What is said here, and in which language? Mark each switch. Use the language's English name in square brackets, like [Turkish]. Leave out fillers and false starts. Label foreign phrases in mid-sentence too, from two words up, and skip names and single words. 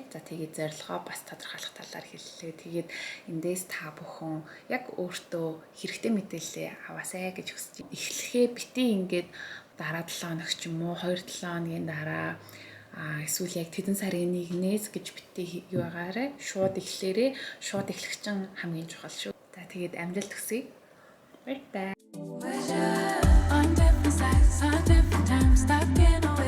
[Mongolian] За тэгээ зорилгоо бас тодорхойлох талаар хэллээ. Тэгээд эндээс та бүхэн яг өөртөө хэрэгтэй мэдээлэл аваасай гэж хүсэж байна. Эхлэхээ бити ингээд дараа 7 хоног ч юм уу 2-7 хоногийн дараа Эсвэл яг тэдэн сарын 1-ээс гэж битгий юу байгаарэ. Шууд эхлээрээ. Шууд эхлэх чинь хамгийн чухал шүү. За тэгээд амжилт хүсье. Баярлалаа. [English] On different sides, on different times, stuck in